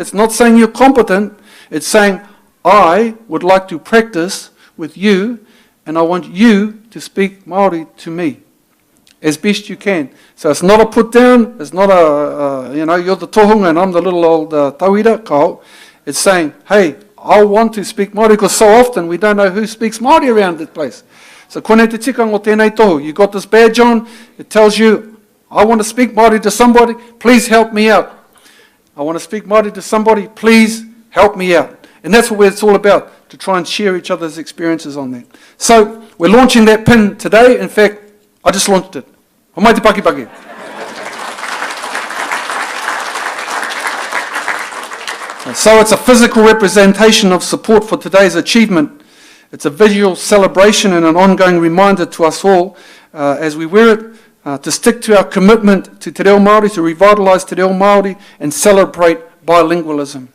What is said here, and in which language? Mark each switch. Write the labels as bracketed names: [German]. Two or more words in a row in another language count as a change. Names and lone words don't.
[English] It's not saying you're competent, it's saying I would like to practice with you, and I want you to speak Māori to me as best you can. So it's not a put down, it's not you're the tohunga and I'm the little old tauira, kao. It's saying, hey, I want to speak Māori, because so often we don't know who speaks Māori around this place. [Māori] So kone te tika ngō tēnei tohu, [English] you got this badge on, it tells you, I want to speak Māori to somebody, please help me out. I want to speak Māori to somebody, please help me out. And that's what it's all about, to try and share each other's experiences on that. So We're launching that pin today. In fact, I just launched it. [Māori] Homai te paki paki. [English] So it's a physical representation of support for today's achievement. It's a visual celebration and an ongoing reminder to us all as we wear it to stick to our commitment to [Māori] Te Reo Māori, [English] to revitalise [Māori] Te Reo Māori [English] and celebrate bilingualism.